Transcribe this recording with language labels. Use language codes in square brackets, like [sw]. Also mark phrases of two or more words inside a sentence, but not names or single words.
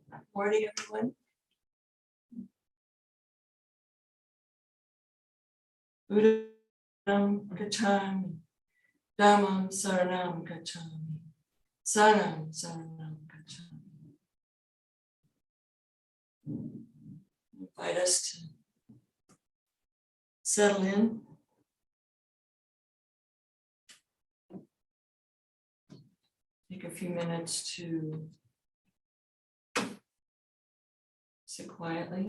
[en] Morning, everyone. [pi] Buddham gacchami, Dhammam saranam gacchami, Sangham saranam gacchami. [en] Invite us to settle in. Take a few minutes to sit quietly.